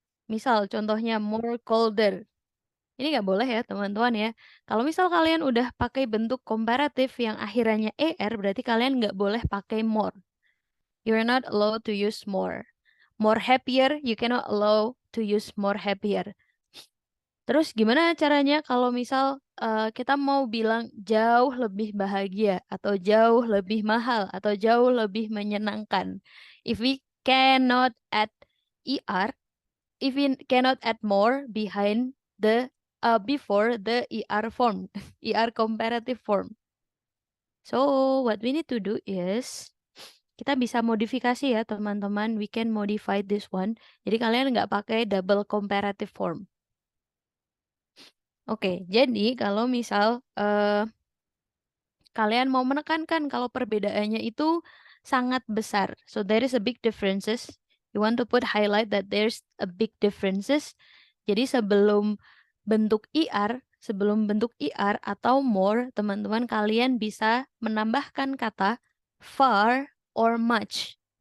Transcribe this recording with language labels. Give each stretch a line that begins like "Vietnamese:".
Indonesian: Misal contohnya more colder. Ini nggak boleh ya teman-teman ya. Kalau misal kalian udah pakai bentuk komparatif yang akhirannya ER, berarti kalian nggak boleh pakai more.
English: You're not allowed to use more. More happier, you cannot allow to use more happier.
Indonesian: Terus gimana caranya kalau misal kita mau bilang jauh lebih bahagia atau jauh lebih mahal atau jauh lebih menyenangkan?
English: If we cannot add ER, if we cannot add more behind the before the ER form, ER comparative form. So what we need to do is
Indonesian: kita bisa modifikasi ya teman-teman.
English: We can modify this one.
Indonesian: Jadi kalian nggak pakai
English: double comparative form.
Indonesian: Oke, jadi kalau misal kalian mau menekankan kalau perbedaannya itu sangat besar.
English: So there is a big differences. You want to put highlight that there's a big differences.
Indonesian: Jadi sebelum bentuk IR atau more, teman-teman kalian bisa menambahkan kata far or much.